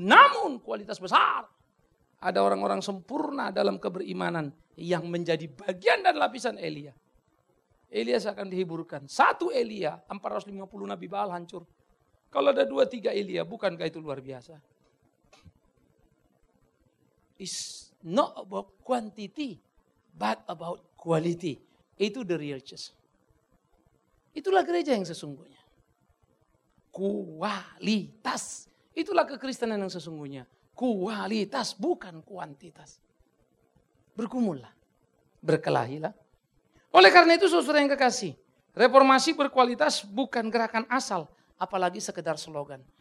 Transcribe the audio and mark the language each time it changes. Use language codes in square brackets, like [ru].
[id] Namun kualitas besar. Ada orang-orang sempurna dalam keberimanan. Yang menjadi bagian dan lapisan Elia. Elia seakan dihiburkan. Satu Elia, 450 Nabi Baal hancur. Kalau ada 2-3 Elia, bukankah itu luar biasa? [en] It's not about quantity, but about quality. [id] Itu [en] the real church. [id] Itulah gereja yang sesungguhnya. Kualitas. Itulah kekristenan yang sesungguhnya. Kualitas, bukan kuantitas. Berkumullah. Berkelahilah. Oleh karena itu, saudara yang kekasih, reformasi berkualitas bukan gerakan asal, apalagi sekedar slogan.